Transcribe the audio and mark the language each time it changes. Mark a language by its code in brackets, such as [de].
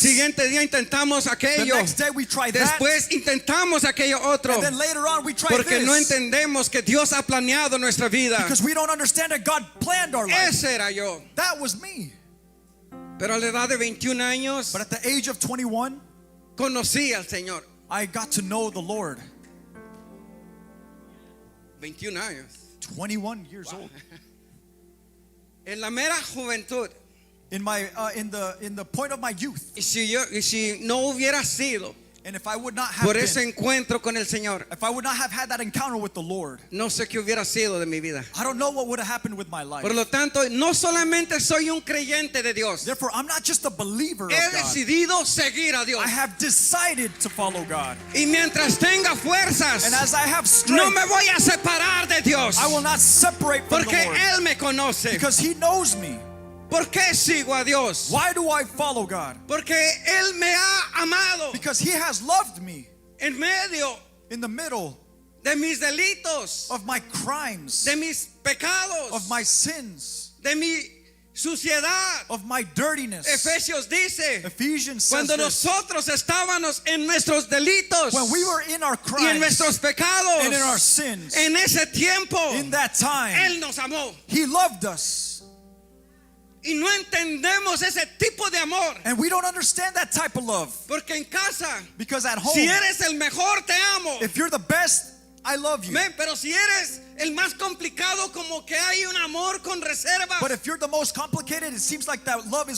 [es] siguiente día intentamos [en] the [es] aquello, [en] next day we try that, [es] después intentamos aquello otro, [en] and then later on we try [es] porque no [en] this, [es] entendemos que Dios ha planeado nuestra vida. [en] because we don't understand that God planned our life. [es] Ese era yo. [en] That was me. [es] Pero a la edad de 21 años [en] But at the age of 21, [es] conocí al Señor. [en] I got to know the Lord. [es] 21 años. [en] 21 years old. [es] En la mera juventud. [en] In the point of my youth, [es] Y si no hubiera sido [en] and if I would not have [es] por ese [en] been, [es] encuentro con el Señor, [en] if I would not have had that encounter with the Lord, [es] no sé qué hubiera sido de mi vida. [en] I don't know what would have happened with my life. [es] Por lo tanto, no solamente soy un creyente de Dios, [en] Therefore, I'm not just a believer of [es] he [en] God. [es] decidido seguir a Dios. [en] I have decided to follow God. [es] Y mientras tenga fuerzas, [en] And as I have [es] no [en] strength, [es] me voy a separar de Dios, [en] I will not separate from [es] porque [en] the Lord. [es] Él me conoce. [en] Because He knows me. [es] ¿Por qué sigo a Dios? [en] Why do I follow God? [es] Porque Él me ha amado [en] Because He has loved me [es] en medio [en] in the middle [es] de mis delitos, [en] of my crimes, [es] de mis pecados, [en] of my sins, [es] de mi suciedad. [en] of my dirtiness. [es] Efesios dice, [en] Ephesians says [es] cuando [en] this, [es] nosotros estábamos en nuestros delitos [en] when we were in our [es] y en [en] crimes [es] nuestros pecados, [en] and in our sins, [es] en ese tiempo, [en] in that time, [es] Él nos amó. [en] He loved us. [es] Y no entendemos ese tipo de amor. [en] And we don't understand that type of love. [es] Porque en casa, [en] Because at home, [es] si eres el mejor, te amo. [en] if you're the best, I love you. [es] Ven, pero si eres el más complicado, como que hay un amor con reserva. [en] But if you're the most complicated, it seems like that love is